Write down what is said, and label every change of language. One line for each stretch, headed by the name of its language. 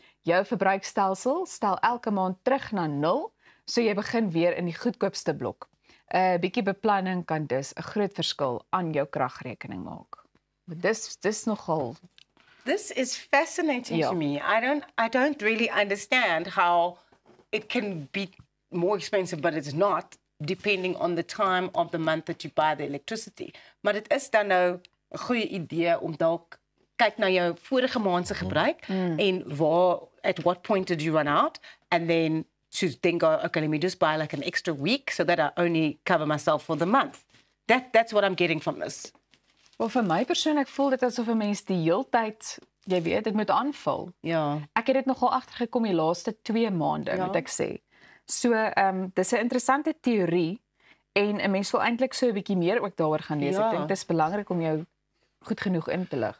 Afrikaans: Jou verbruikstelsel stel elke maand terug na 0, so jy begin weer in die goedkoopste blok. 'n Bietjie beplanning kan dus 'n groot verskil aan jou kragrekening maak. Maar dis nogal.
English: This is fascinating to me. I don't really understand how it can be more expensive, but it's not, depending on the time of the month that you buy the electricity.
Afrikaans: Maar dit is dan nou 'n goeie idee om dalk kyk na jou vorige maand se gebruik en
English: at what point did you run out, and then to think, okay, let me just buy like an extra week so that I only cover myself for the month. That's what I'm getting from this.
Afrikaans: Wel vir my persoonlik voel dit asof 'n mens die heeltyd, jy weet, dit moet aanvul. Ja. Ek het dit nogal agtergekom die laaste 2 maande, moet ek sê. So, dis 'n interessante teorie en 'n mens wil eintlik so 'n bietjie meer ook daaroor gaan lees. Ek dink dit is belangrik om jou goed genoeg in te lig.